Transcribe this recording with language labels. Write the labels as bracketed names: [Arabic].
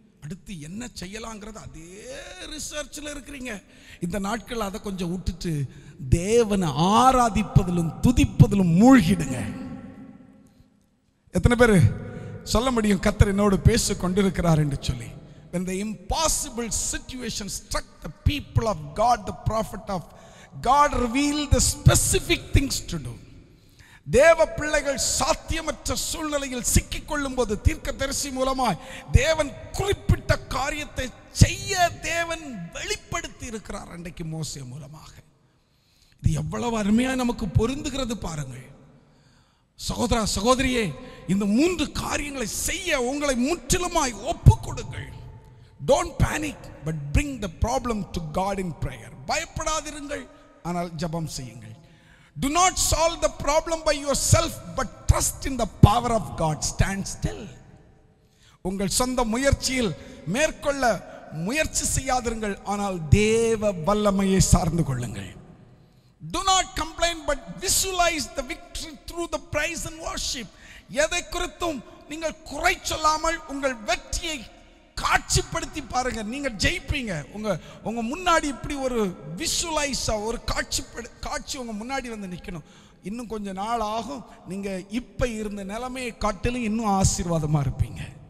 [Tamil] அடுத்து என்ன செய்யலாங்கிறது அதே ரிசர்ச்சில் இருக்கிறீங்க. இந்த நாட்கள் அதை கொஞ்சம் விட்டுட்டு தேவனை ஆராதிப்பதிலும் துதிப்பதிலும் மூழ்கிடுங்க. எத்தனை பேர் சொல்ல முடியும் கர்த்தர் என்னோடு பேசி கொண்டிருக்கிறார் என்று சொல்லி? [English] When the impossible situation struck the people of God, the prophet of God revealed the specific things to do. [Tamil] தேவ பிள்ளைகள் சாத்தியமற்ற சூழ்நிலையில் சிக்கிக்கொள்ளும் போது தீர்க்கதரிசி மூலமாய் தேவன் குறிப்பிட்ட காரியத்தை செய்ய தேவன் வெளிப்படுத்தி இருக்கிறார். அன்றைக்கு மோசே மூலமாக. இது எவ்வளவு அருமையாக நமக்கு பொருந்துகிறது பாருங்கள் சகோதரா சகோதரியே. இந்த 3 காரியங்களை செய்ய உங்களை முற்றிலுமாய் ஒப்பு கொடுங்கள். [English] Don't panic, but bring the problem to God in prayer. [Tamil] பயப்படாதிருங்கள், ஆனால் ஜெபம் செய்யுங்கள். [English] Do not solve the problem by yourself, but trust in the power of God. Stand still. [Tamil] உங்கள் சொந்த முயற்சியில் மேற்கொள்ள முயற்சி செய்யாதிருங்கள், ஆனால் தேவ வல்லமையை சார்ந்து கொள்ளுங்கள். [English] Do not complain, but visualize the victory through the praise and worship. [Tamil] எதை குறித்தும் நீங்கள் குறை சொல்லாமல் உங்கள் வெற்றியை காட்சிப்படுத்தி பாருங்க. நீங்க ஜெயிப்பீங்க. உங்க முன்னாடி இப்படி ஒரு விஷுவலைஸா ஒரு காட்சி உங்க முன்னாடி வந்து நிற்கணும். இன்னும் கொஞ்ச நாள் ஆகும், நீங்க இப்ப இருந்த நிலைமையை காட்டிலும் இன்னும் ஆசீர்வாதமா இருப்பீங்க.